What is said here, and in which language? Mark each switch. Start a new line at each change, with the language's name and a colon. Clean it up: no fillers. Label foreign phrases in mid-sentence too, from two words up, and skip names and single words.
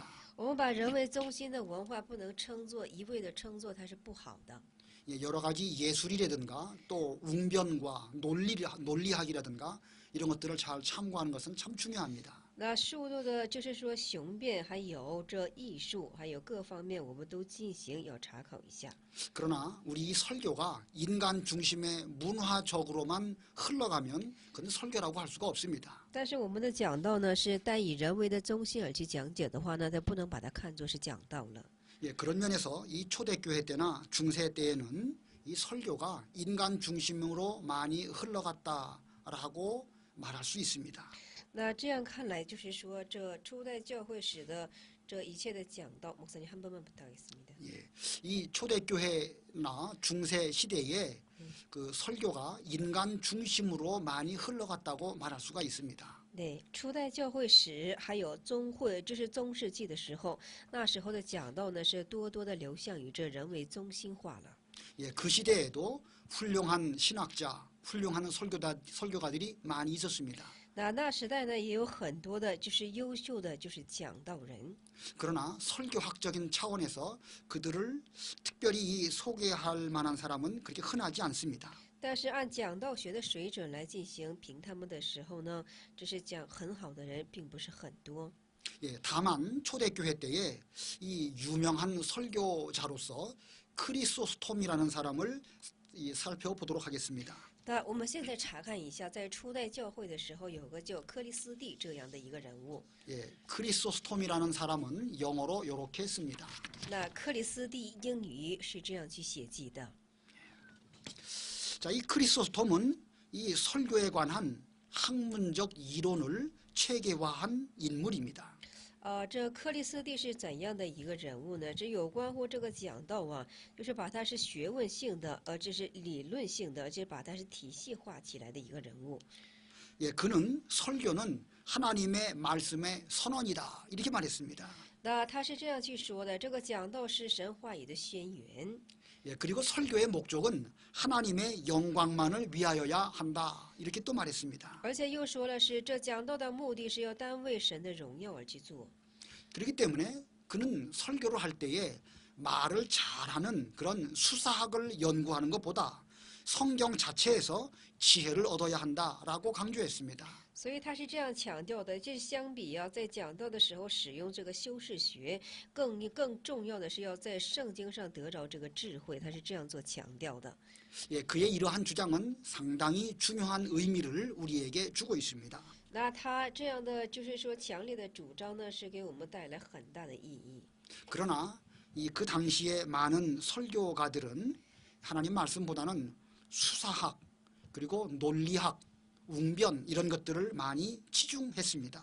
Chinese: 我们把人为中心的文化不能一味的称作它是不好的。
Korean: 여러 가지 예술이라든가 또 웅변과 논리학이라든가 이런 것들을 잘 참고하는 것은 참 중요합니다.
Chinese: 那数多的，就是说雄辩，还有这艺术，还有各方面，我们都进行要查考一下。
Korean: 그러나 우리 이 설교가 인간 중심의 문화적으로만 흘러가면 그건 설교라고 할 수가 없습니다.
Chinese: 但是我们的讲道呢，是单以人为的中心而去讲解的话呢，它不能把它看作是讲道了。
Korean: 그런 면에서 이 초대교회 때나 중세 때에는 이 설교가 인간 중심으로 많이 흘러갔다라고 말할 수 있습니다.
Chinese: 那这样看来，就是说这初代教会史的这一切的讲道，
Korean: 목사님 한 번만 부탁하겠습니다. 이 초대교회나 중세 시대에 그 설교가 인간 중심으로 많이 흘러갔다고 말할 수가 있습니다.
Chinese: 对，初代教会史还有中会，这是中世纪的时候，那时候的讲道呢是多多的流向于这人为中心化了。
Korean: 그 시대에도 훌륭한 신학자, 훌륭한 설교가들이 많이 있었습니다.
Chinese: 那时代呢也有很多的，就是优秀的，就是讲道人。
Korean: 그러나 설교학적인 차원에서 그들을 특별히 소개할 만한 사람은 그렇게 흔하지 않습니다.
Chinese: 但是按讲道学的水准来进行评他们的时候呢，这是讲很好的人并不是很多。
Korean: 다만 초대교회 때에 이 유명한 설교자로서 크리소스톰이라는 사람을 살펴보도록 하겠습니다.
Chinese: 那我们现在查看一下，在初代教会的时候，有个叫克里斯蒂这样的一个人物。
Korean: 크리소스톰이라는 사람은 영어로 이렇게 씁니다.
Chinese: 那克里斯蒂英语是这样去写记的。
Korean: 자, 이 크리소스톰은 이 설교에 관한 학문적 이론을 체계화한 인물입니다.
Chinese: 这克里斯蒂是怎样的一个人物呢？这有关乎这个讲道啊，就是把它是学问性的，这是理论性的，这把它是体系化起来的一个人物。
Korean: 예, 그는 설교는 하나님의 말씀의 선언이다 이렇게 말했습니다.
Chinese: 那他是这样去说的：这个讲道是神话语的宣言，
Korean: 예, 그리고 설교의 목적은 하나님의 영광만을 위하여야 한다 이렇게 또 말했습니다.
Chinese: 而且又说了是这讲道的目的是要单为神的荣耀而去做。
Korean: 그렇기 때문에 그는 설교를 할 때에 말을 잘하는 그런 수사학을 연구하는 것보다 성경 자체에서 지혜를 얻어야 한다라고 강조했습니다.
Chinese: 所以他是这样强调的，这相比啊，在讲道的时候使用这个修饰学，更重要的是要在圣经上得着这个智慧，他是这样做强调的。
Korean: 예, 그의 이러한 주장은 상당히 중요한 의미를 우리에게 주고 있습니다.
Chinese: 那他这样的就是说强烈的主张呢，是给我们带来很大的意义。
Korean: 그러나 그 당시에 많은 설교가들은 하나님 말씀보다는 수사학 그리고 논리학, 웅변 이런 것들을 많이 치중했습니다.